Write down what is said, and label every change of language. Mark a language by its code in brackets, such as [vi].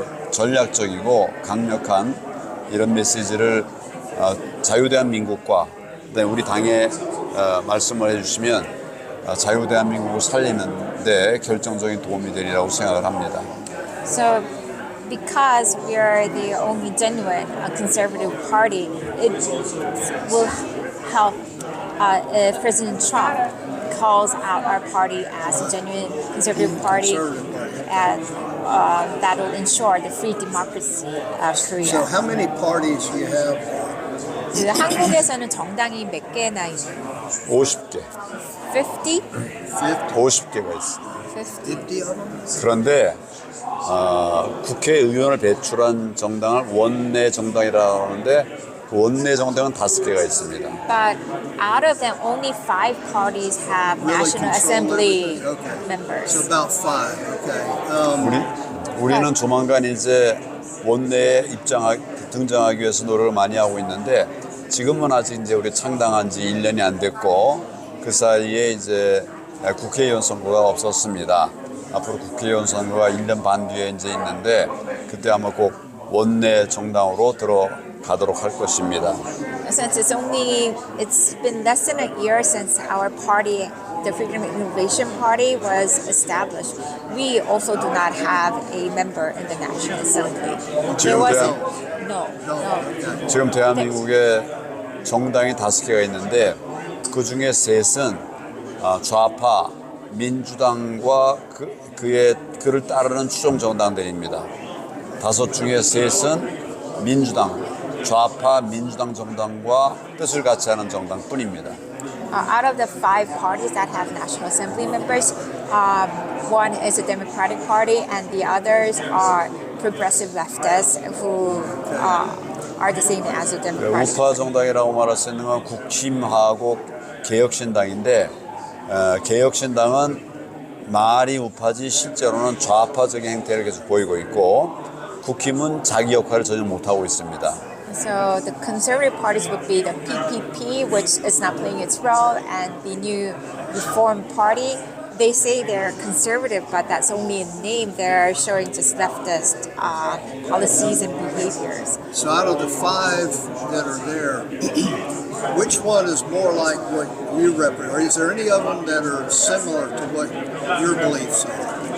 [ko] 전략적이고 강력한 이런 메시지를 자유대한민국과 우리 당에 말씀을 해주시면 자유대한민국을 살리는 데 결정적인 도움이 되리라고 생각을 합니다. [en] So because we are the only genuine conservative party, it will help if President Trump calls out our party as a genuine conservative party, and that will ensure the free democracy of Korea. So how many parties do you have? [ko] 그 한국에서는 정당이 몇 개나 있나요? 50개, [en] 50? [ko] 50개가 있어요. [en] 50 of them? [ko] 그런데 국회의원을 배출한 정당을 원내 정당이라고 하는데 그 원내 정당은 5개가 있습니다. [en] But out of them, only 5 parties have Really National control Assembly everything. Okay. So about 5. Okay. [ko] 우리는 조만간 이제 원내에 등장하기 위해서 노력을 많이 하고 있는데 지금은 아직 이제 우리 창당한 지 1년이 안 됐고 그 사이에 이제 국회의원 선거가 없었습니다. 앞으로 국회의원 선거가 1년 반 뒤에 이제 있는데 그때 아마 꼭 원내 정당으로 들어가도록 할 것입니다. [en] Since it's been less than a year since our party, the Freedom and Innovation Party, was established, we also do not have a member in the National Assembly. There wasn't. No. [ko] 지금 대한민국에 정당이 5개가 있는데 그 중에 셋은 좌파 민주당과 그를 따르는 추종 정당들입니다. 5 중에 셋은 민주당, 좌파 민주당 정당과 뜻을 같이 하는 정당뿐입니다. [en] Out of the 5 parties that have National Assembly members, one is the Democratic Party and the others are progressive leftists who are the same as the Democratic [ko] 우파 [en] Party. [ko] 정당이라고 말할 수 있는 건 국힘하고 개혁신당인데 개혁신당은 말이 우파지 실제로는 좌파적인 행태를 계속 보이고 있고 국힘은 자기 역할을 전혀 못하고 있습니다. [en] So the conservative parties would be the PPP, which is not playing its role, and the new Reform Party. They say they're conservative, but that's only in name. They're showing just leftist policies and behaviors. So out of the five that are there, which one is more like what you represent? Or is there any of them that are similar to what your beliefs are?